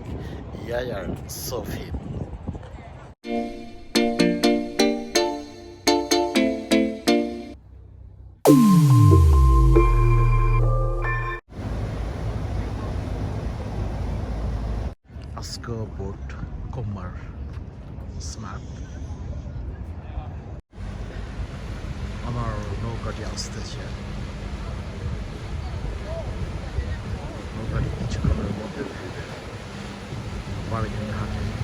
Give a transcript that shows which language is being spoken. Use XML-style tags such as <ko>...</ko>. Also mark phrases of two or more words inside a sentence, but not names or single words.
<no>Jeg er så fin. Askö båt kommer snart.</no> <bn>আমার নৌকাটি আসতেছে। নৌকাটি কিছুক্ষণের মধ্যে ফিরবে বার্গেন ঘাটে।</bn>